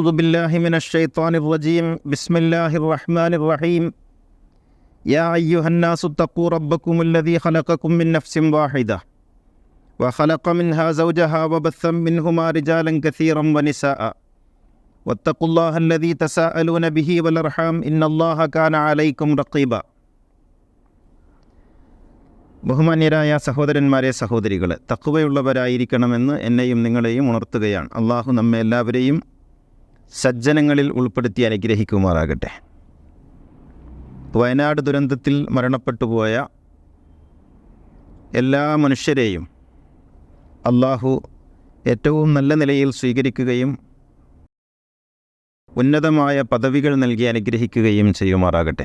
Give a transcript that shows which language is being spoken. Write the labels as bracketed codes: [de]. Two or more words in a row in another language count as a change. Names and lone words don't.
[ar] بالله من الشيطان الرجيم بسم الله الرحمن الرحيم يا أيها الناس اتقوا ربكم الذي خلقكم من نفس واحدة وخلق منها زوجها وبث منهما رجالا كثيرا ونساء واتقوا الله الذي تساءلون به والأرحام إن الله كان عليكم رقيبا [ml] ബഹുമാന്യരായ സഹോദരന്മാരെ സഹോദരികളെ, തഖ്വയുള്ളവരായിരിക്കണമെന്ന് എന്നെയും നിങ്ങളെയും ഉണർത്തുകയാണ്. അള്ളാഹു നമ്മെ എല്ലാവരെയും സജ്ജനങ്ങളിൽ ഉൾപ്പെടുത്തി അനുഗ്രഹിക്കുമാറാകട്ടെ. വയനാട് ദുരന്തത്തിൽ മരണപ്പെട്ടുപോയ എല്ലാ മനുഷ്യരെയും അള്ളാഹു ഏറ്റവും നല്ല നിലയിൽ സ്വീകരിക്കുകയും ഉന്നതമായ പദവികൾ നൽകി അനുഗ്രഹിക്കുകയും ചെയ്യുമാറാകട്ടെ.